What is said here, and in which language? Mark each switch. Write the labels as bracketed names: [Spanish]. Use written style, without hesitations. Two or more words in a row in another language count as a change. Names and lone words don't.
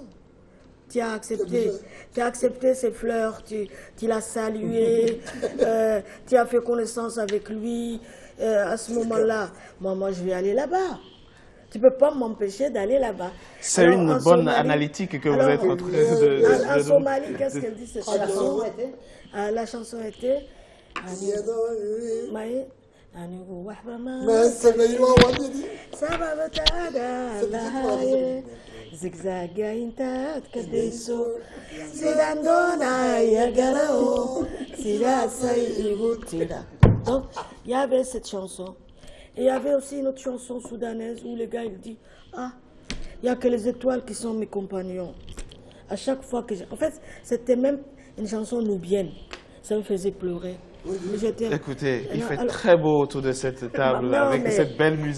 [French] Tu as accepté ses fleurs, tu l'as salué, tu as fait connaissance avec lui. À ce moment-là, moi, je vais aller là-bas. Tu ne peux pas m'empêcher d'aller là-bas. C'est une bonne analytique que vous êtes en train de... En Somalie, qu'est-ce qu'elle dit cette chanson? La chanson était... [Somali] Zigzaga intaad kadayso sidaan doonaya garao sidaasay igu tira. [French] Donc il y avait cette chanson et il y avait aussi une autre chanson soudanaise où le gars il dit ah il n'y a que les étoiles qui sont mes compagnons. À chaque fois que en fait c'était même une chanson nubienne, ça me faisait pleurer. Écoutez, il fait très beau autour de cette table avec cette belle musique.